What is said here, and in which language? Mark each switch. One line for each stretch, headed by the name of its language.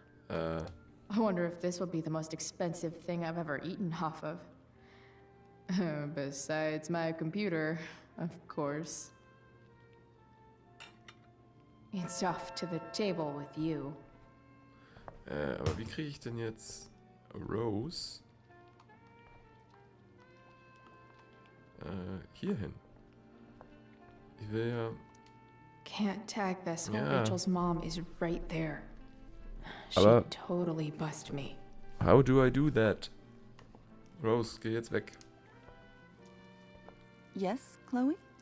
English: I wonder if this will be the most expensive thing I've ever eaten off of. Besides my computer, of course. It's off to the table with you.
German: Aber wie kriege ich denn jetzt Rose hier hin? Ich will ja...
English: Can't tag this while Yeah. Rachel's mom is right there. She'd
German: Aber-
English: totally bust me. How do I do that? Rose,
German: geh jetzt weg.
English: Yes, Chloe?